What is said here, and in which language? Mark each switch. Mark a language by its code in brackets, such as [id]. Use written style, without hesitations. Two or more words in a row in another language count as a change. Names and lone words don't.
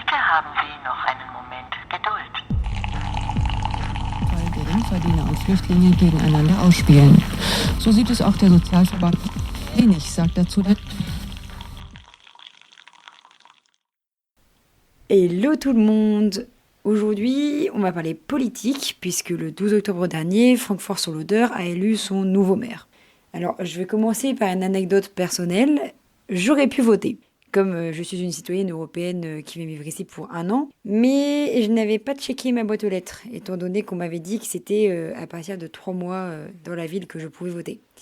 [de] Haben Sie noch einen Moment Geduld. Weil Geringverdiener und Flüchtlinge gegeneinander ausspielen. So sieht es auch der Sozialverband. Wenig sagt dazu der. [fr] Hello tout le monde. Aujourd'hui, on va parler politique puisque le 12 octobre dernier, Francfort-sur-l'Oder a élu son nouveau maire. Alors, je vais commencer par une anecdote personnelle. J'aurais pu voter, comme je suis une citoyenne européenne qui va vivre ici pour 1 an, mais je n'avais pas checké ma boîte aux lettres, étant donné qu'on m'avait dit que c'était à partir de 3 mois dans la ville que je pouvais voter.